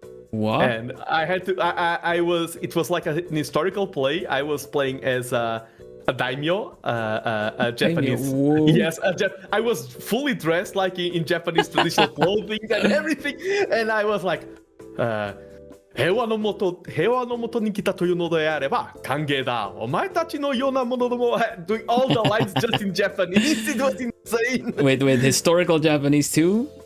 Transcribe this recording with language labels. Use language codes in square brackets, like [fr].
[en] What? And I had to. It was like an historical play. I was playing as a daimyo, a Japanese. Yes, I was fully dressed like in Japanese traditional clothing and everything, and I was like. [ja] 平和のもとに来たというのであれば歓迎だ。お前たちのようなものども [en] doing all the lines just in Japanese. It was insane. With historical Japanese too?